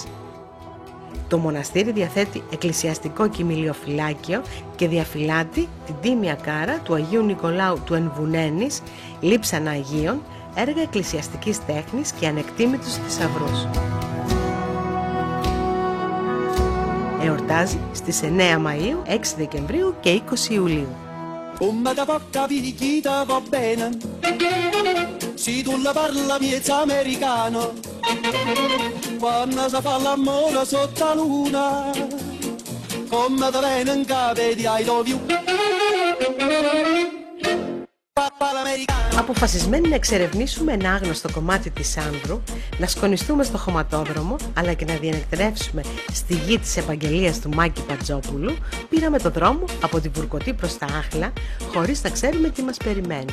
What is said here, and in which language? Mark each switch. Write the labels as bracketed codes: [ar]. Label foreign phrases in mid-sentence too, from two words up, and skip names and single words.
[el] Το μοναστήρι διαθέτει εκκλησιαστικό κοιμηλιοφυλάκιο και διαφυλάτει την τίμια κάρα του Αγίου Νικολάου του Ενβουνένης, λείψανα Αγίων, έργα εκκλησιαστικής τέχνης και ανεκτήμητους θησαυρούς. Εορτάζει στις 9 Μαΐου, 6 Δεκεμβρίου και 20 Ιουλίου. [it] Come da porta picchita va bene, se tu la parla miezza americano, quando si fa l'amore sotto la luna, come da viene in capo di [en] I love you. [el] Αποφασισμένοι να εξερευνήσουμε ένα άγνωστο κομμάτι της Άνδρου, να σκονιστούμε στο χωματόδρομο αλλά και να διανυκτερεύσουμε στη γη της επαγγελίας του Μάκη Πατζόπουλου, πήραμε το δρόμο από την Βουρκωτή προς τα Άχλα χωρίς να ξέρουμε τι μας περιμένει.